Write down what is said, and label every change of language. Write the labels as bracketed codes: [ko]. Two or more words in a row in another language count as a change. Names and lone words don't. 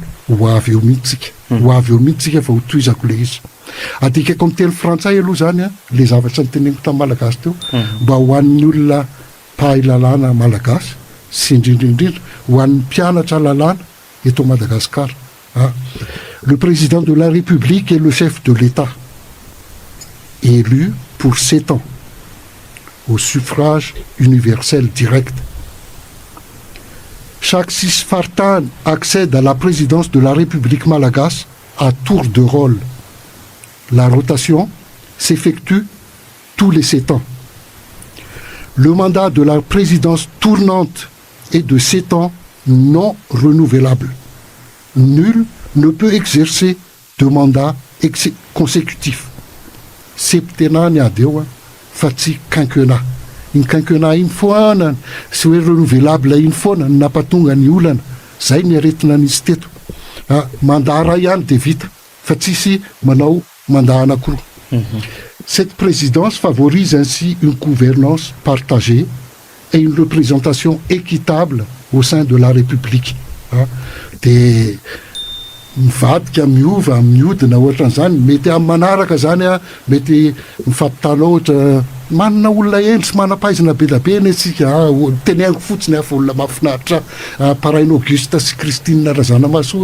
[mg] ho avy eo mihitsika fa ho toizako le izy adikako amin'ny teny frantsay aloha zany le zavatra nyteneniko tamin'ny malagasy teo mba ho an'ny olona mpahay lalàna malagasy sy indrindrindrindra ho an'ny mpianatra lalàna eto Madagasikara [fr] le président de la République est le chef de l'État élu pour 7 ans au suffrage universel direct. Chaque 6 fartans accèdent à la présidence de la République malagasy à tour de rôle. La rotation s'effectue tous les 7 ans. Le mandat de la présidence tournante est de 7 ans non renouvelable. Nul ne peut exercer de mandat consécutif. [mg] Septennat ady eo fa tsy quinquennat. Iny quinquennat iny foana sy hoe renouvelable iny foana ny nampatonga ny olana zay ny aretina an'izy teto mandat ray ihany dia vita fa tsisy manao mandat anankiroa. [fr] Cette présidence favorise ainsi une gouvernance partagée et une représentation équitable au sein de la République. [mg] Dia mivadika miodina ohatran'izany mety amin'ny manaraka zany mety mifampitana ohatra manana olona endry sy manam-pahaizana be da be netsika teneaniko fotsiny afa olona mahafinaritra parainy Auguste sy Christine Razanamaso